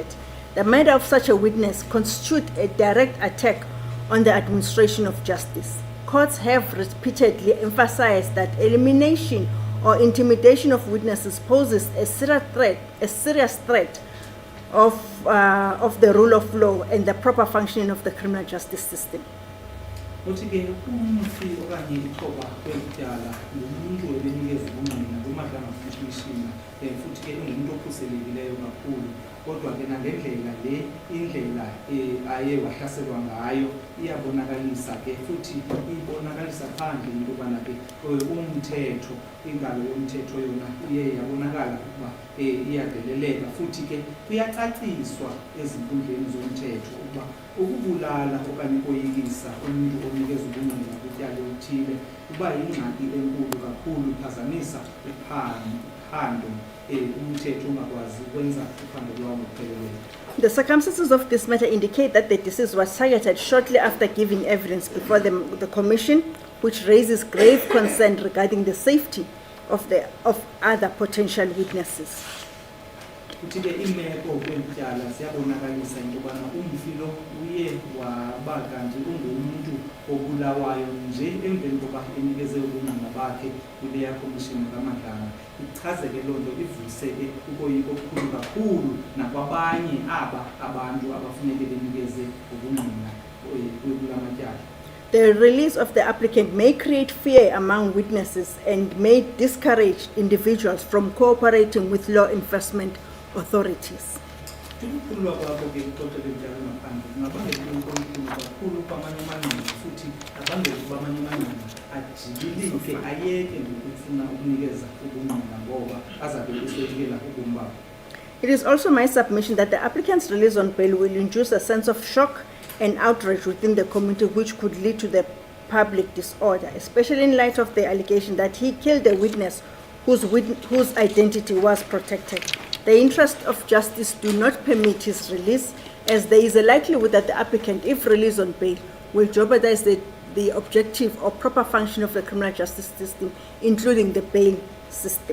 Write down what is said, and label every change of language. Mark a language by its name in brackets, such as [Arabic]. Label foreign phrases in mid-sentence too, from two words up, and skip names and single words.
[English] The murder of such a witness constitutes a direct attack on the administration of justice. Courts have repeatedly emphasized that elimination or intimidation of witnesses poses a serious threat of the rule of law and the proper functioning of the criminal justice system. [Xhosa] Kodwa ke nangendlela le indlela aye wahlaselwa ngayo iyabonakalisa ke futhi ibonakalisa phandle into yobana ke umthetho ingalo yomthetho yona iye yabonakala ukuba iyadeleleka futhi ke kuyacaciswa ezinkundleni zomthetho ukuba ukubulala okanye koyikisa umuntu onikeza ubungqina kutyala othile kuba yingxaki enkulu kakhulu iphazamisa uphando. [English] The circumstances of this matter indicate that the deceased was targeted shortly after giving evidence before the commission, which raises grave concern regarding the safety of other potential witnesses. [Xhosa] Kuthi-ke imeko kwetyala ziyabonakalisa into yobana umfilo uye waba kanti ungumuntu obulawayo nje emveni koba enikeze ubungqina bakhe kuleya komishini kaMadlanga. Ichazeke loo nto ivuseke ukoyika okukhulu kakhulu nakwabanye abantu abafuneke benikeze ubungqina kula matyala. [English] The release of the applicant may create fear among witnesses and may discourage individuals from cooperating with law enforcement authorities. [Xhosa] Ukukhululwa kwakho ke uxoxele njalo ngaphandle kungabangela into enkulu kakhulu kwamanye amanqina futhi abangela ukuba amanye amanqina ajibilike ayeke ngokufuna ukunikeza ubungqina ngoba azabe esekela ubomi babo. [English] It is also my submission that the applicant's release on bail will induce a sense of shock and outrage within the community, which could lead to the public disorder, especially in light of the allegation that he killed a witness whose identity was protected. The interests of justice do not permit his release, as there is a likelihood that the applicant, if released on bail, will jeopardize the objective or proper function of the criminal justice system, including the bail system.